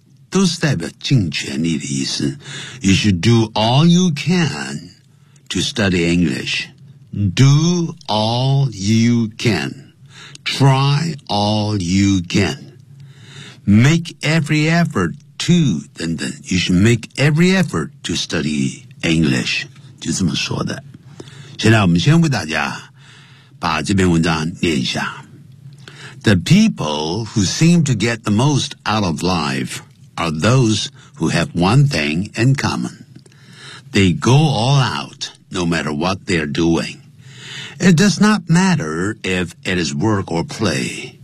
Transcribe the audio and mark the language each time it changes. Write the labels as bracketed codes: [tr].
[zh] 都是代表尽全力的意思。 [en] You should do all you can to study English. Do all you can. Try all you can. Make every effort to, 等等 You should make every effort to study English. [zh] 就这么说的。现在我们先为大家把这篇文章念一下。 [en] The people who seem to get the most out of life are those who have one thing in common. They go all out, no matter what they're doing. It does not matter if it is work or play.